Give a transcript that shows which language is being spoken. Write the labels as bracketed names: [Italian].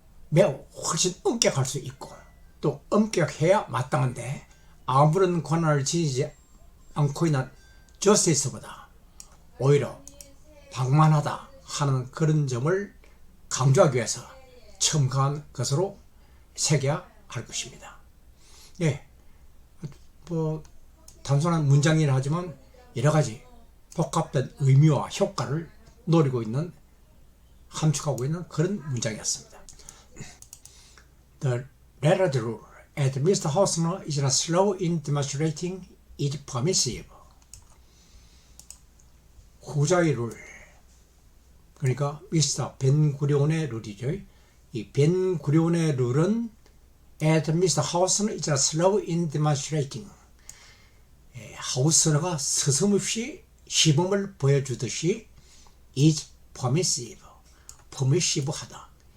[Korean] 매우 훨씬 엄격할 수 있고 또 엄격해야 마땅한데 아무런 권한을 지니지 않고 있는 저스티스보다 오히려 방만하다 하는 그런 점을 강조하기 위해서 첨가한 것으로 새겨야 할 것입니다. 단순한 문장이라 하지만 여러 가지 복합된 의미와 효과를 노리고 있는, 함축하고 있는 그런 문장이었습니다. [English] The latter rule, as Mr. Hausner is not slow in demonstrating, is permissive. [Korean] 후자의 룰, 그러니까 미스터 벤구리온의 룰이죠. 이 벤구리온의 룰은 [English] as Mr. Hausner is not slow in demonstrating. [Korean] 하우스너가 서슴없이 시범을 보여주듯이 [English] is permissive, [Korean] permissive하다.